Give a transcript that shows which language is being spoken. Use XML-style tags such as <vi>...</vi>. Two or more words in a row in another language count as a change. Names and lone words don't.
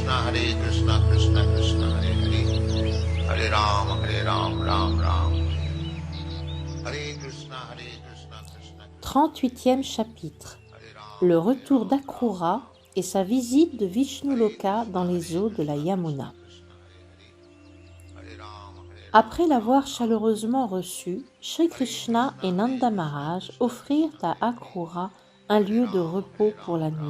<sa>कृष्ण कृष्ण हरे हरे, हरे राम, राम राम, हरे कृष्ण कृष्ण कृष्ण.</sa> <fr>38e chapitre. Le retour d'Akrura et sa visite de Vishnuloka dans les eaux de la Yamuna. Après l'avoir chaleureusement reçu, Shri Krishna et Nanda Maharaj offrirent à Akrura un lieu de repos pour la nuit.</fr>